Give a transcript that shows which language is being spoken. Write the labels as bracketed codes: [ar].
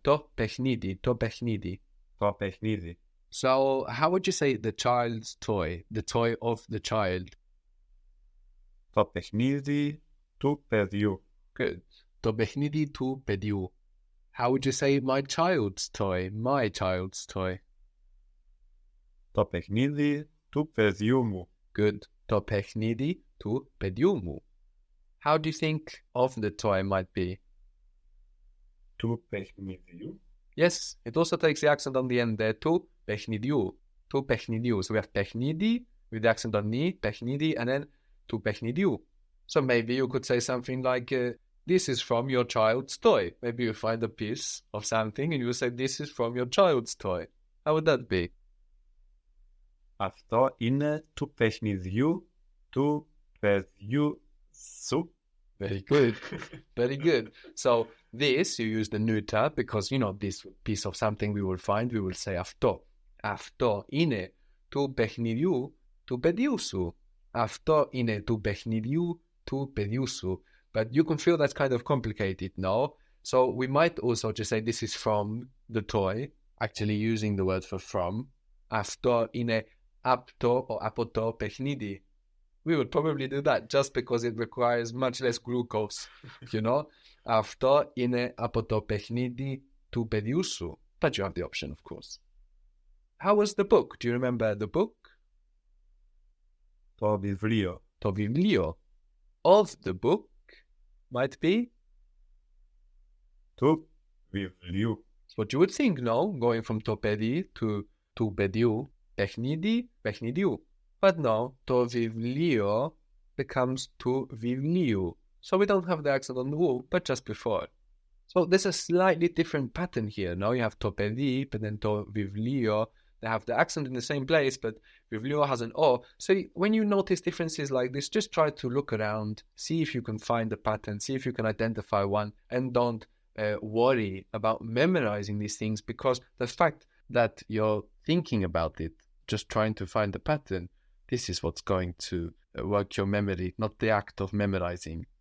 [el] To παιχνίδι, to παιχνίδι. Το παιχνίδι. [en] So how would you say the child's toy, the toy of the child? [el] Το παιχνίδι του παιδιού. [en] Good. [el] To παιχνίδι του παιδιού. [en] How would you say my child's toy, my child's toy? [el] Το παιχνίδι του παιδιού μου. [en] Good. [el] To παιχνίδι του παιδιού μου. [en] How do you think of the toy might be? [el] Του παιχνιδιού. [en] Yes, it also takes the accent on the end there, [el] του παιχνιδιού. Του παιχνιδιού. [en] So we have παιχνίδι with the accent on ni, παιχνίδι, and then [el] του παιχνιδιού. [en] So maybe you could say something like, this is from your child's toy. Maybe you find a piece of something and you say, this is from your child's toy. How would that be? [el] Αυτό είναι του παιχνιδιού του παιδιού σου. [en] Very good. Very good. So this, you use the neuter because, you know, this piece of something we will find, we will say αυτό. [el] Αυτό είναι του παιχνιδιού του παιδιού σου. Αυτό είναι του παιχνιδιού του παιδιού σου. [en] But you can feel that's kind of complicated, no? So we might also just say this is from the toy, actually using the word for from. [el] Αυτό είναι apto or apoto παιχνίδι. [en] We would probably do that just because it requires much less glucose, you know? [el] Αυτό είναι από το παιχνίδι του παιδιού σου. [en] But you have the option, of course. How was the book? Do you remember the book? [el] Το βιβλίο. Το βιβλίο. [en] Of the book might be? [el] Του βιβλίου. [en] It's what you would think, no? Going from [el] το παιδί to του παιδιού. Παιχνίδι, παιχνιδιού. [en] But no, [el] το βιβλίο [en] becomes [el] του βιβλίου. [en] So we don't have the accent on the U, but just before. So there's a slightly different pattern here. Now you have to παιδί, but then to βιβλίο. They have the accent in the same place, but βιβλίο has an O. So when you notice differences like this, just try to look around, see if you can find a pattern, see if you can identify one, and don't worry about memorizing these things, because the fact that you're thinking about it, just trying to find the pattern, this is what's going to work your memory, not the act of memorizing.